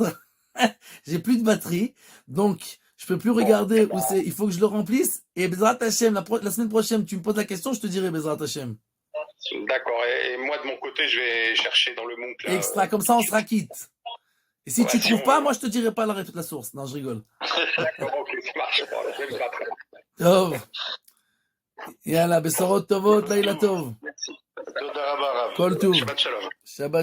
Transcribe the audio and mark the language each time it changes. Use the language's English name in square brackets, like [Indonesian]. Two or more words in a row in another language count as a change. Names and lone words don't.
[French] J'ai plus de batterie, donc je peux plus regarder où c'est. Il faut que je le remplisse. Et [Hebrew] בעזרת השם, [French] la semaine prochaine, tu me poses la question, je te dirai [Hebrew] בעזרת השם. [French] D'accord. Et moi, de mon côté, je vais chercher dans le MOOC. Là, Extra, comme ça on sera quitte. Et si Ouais, tu si trouves on pas, veut. moi je te dirai pas la source. Non, je rigole. D'accord, ok, ça marche. J'aime pas très bien. [Hebrew] טוב. יאללה, בשורות טובות, לילה טוב. [French] Merci. [Hebrew] תודה רבה, רב. כל טוב. שבת שלום. שבת